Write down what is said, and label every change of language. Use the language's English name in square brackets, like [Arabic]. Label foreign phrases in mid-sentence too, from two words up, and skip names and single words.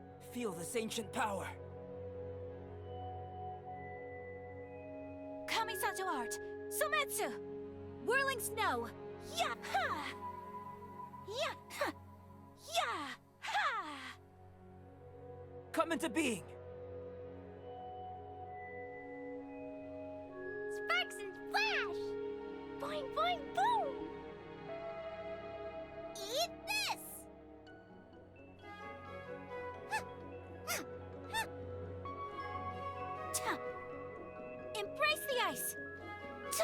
[English] feel this ancient power. Kamisato art. Sometsu. Whirling snow. Ya ha. Ya ha. Ya ha. Come into being. Sparks and flash! Boing, boing, boom! Eat this! Ta. Embrace the ice. Ta.